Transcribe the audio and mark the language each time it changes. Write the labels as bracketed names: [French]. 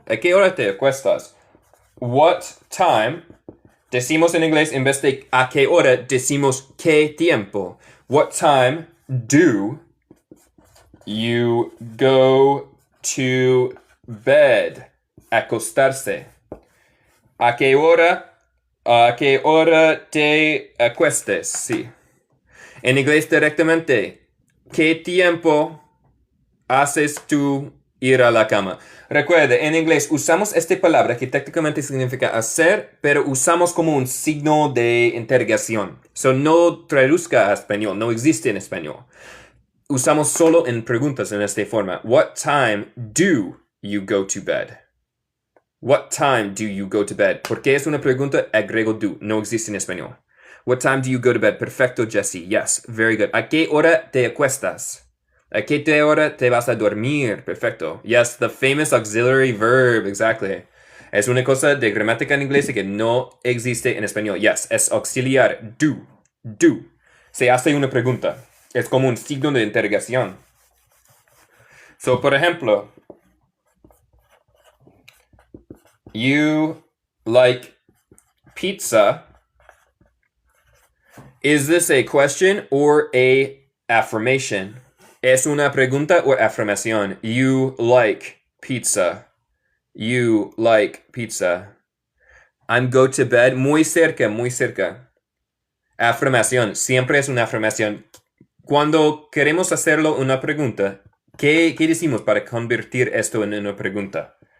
[Spanish] ¿A qué hora te acuestas? [English] What time? [Spanish] Decimos en inglés, en vez de a qué hora, decimos qué tiempo. [English] What time do you go to bed? [Spanish] Acostarse. ¿A qué hora? ¿A qué hora te acuestes? Sí. En inglés directamente. ¿Qué tiempo haces tú ir a la cama? Recuerde, en inglés usamos esta palabra que técnicamente significa hacer, pero usamos como un signo de interrogación. So no traduzca a español, no existe en español. Usamos solo en preguntas en esta forma. [English] What time do you go to bed? What time do you go to bed? [Spanish] Porque es una pregunta, agrego do. No existe en español. [English] What time do you go to bed? [Spanish] Perfecto, Jesse. [English] Yes, very good. [Spanish] ¿A qué hora te acuestas? ¿A qué hora te vas a dormir? Perfecto. [English] Yes, the famous auxiliary verb. Exactly. [Spanish] Es una cosa de gramática en inglés que no existe en español. Yes, es auxiliar. Do. Do. Se hace una pregunta. Es como un signo de interrogación. So, por ejemplo... [English] You like pizza. Is this a question or a affirmation? [Spanish] ¿Es una pregunta o afirmación? [English] You like pizza. You like pizza. I'm go to bed. [Spanish] Muy cerca, muy cerca. Afirmación. Siempre es una afirmación. Cuando queremos hacerlo una pregunta, ¿qué decimos para convertir esto en una pregunta?